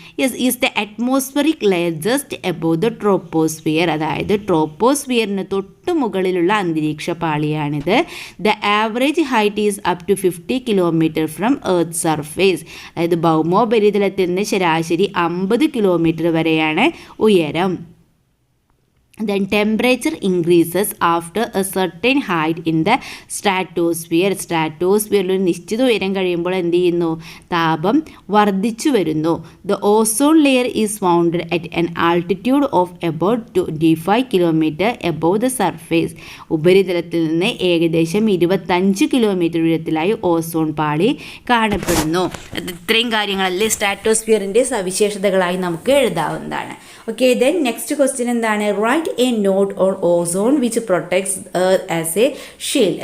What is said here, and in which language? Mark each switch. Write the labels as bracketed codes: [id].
[en] yes, is the atmospheric layer just above the troposphere, [ml] അതായത് ട്രോപ്പോസ്ഫിയറിന് തൊട്ട് മുകളിലുള്ള അന്തരീക്ഷ പാളിയാണിത്. [en] the average height is up to 50 kilometre from earth surface, [ml] അതായത് ഭൗമോപരിതലത്തിൽ നിന്ന് ശരാശരി 50 കിലോമീറ്റർ വരെയാണ് ഉയരം. [en] then temperature increases after a certain height in the stratosphere. [ml] സ്ട്രാറ്റോസ്ഫിയറിൽ ഒരു നിശ്ചിത ഉയരം കഴിയുമ്പോൾ എന്ത് ചെയ്യുന്നു? താപം വർദ്ധിച്ചു വരുന്നു. [en] The ozone layer is found at an altitude of about 25 kilometer above the surface. [ml] ഉപരിതലത്തിൽ നിന്ന് ഏകദേശം 25 കിലോമീറ്റർ ഉയരത്തിലായി ഓസോൺ പാളി കാണപ്പെടുന്നു. ഇത്രയും കാര്യങ്ങളല്ലേ സ്ട്രാറ്റോസ്ഫിയറിൻ്റെ സവിശേഷതകളായി നമുക്ക് എഴുതാവുന്നതാണ്. [en] Okay, then next question എന്താണ്? Write a note on ozone which protects earth as a shield.